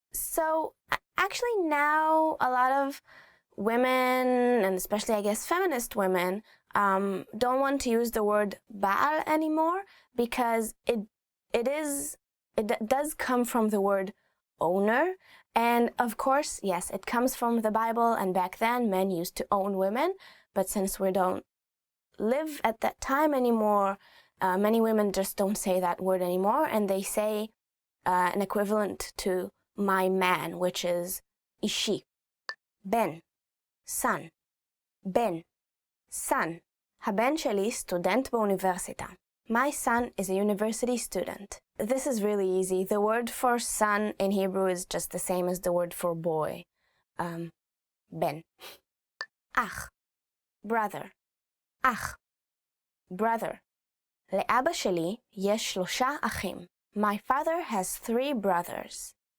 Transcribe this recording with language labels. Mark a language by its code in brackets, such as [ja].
[en] So, actually now, a lot of women, and especially I guess feminist women, don't want to use the word Baal anymore, because it does come from the word owner, and of course, yes, it comes from the Bible, and back then men used to own women, but since we don't live at that time anymore, many women just don't say that word anymore, and they say an equivalent to my man, which is ishi. Ben, son. Ben, son. [he] הבן שלי סטודנט באוניברסיטה. [en] My son is a university student. This is really easy. The word for son in Hebrew is just the same as the word for boy. Ben. Ach, brother. Ach, brother. [he] לאבא שלי יש 3 אחים. [en] My father has 3 brothers.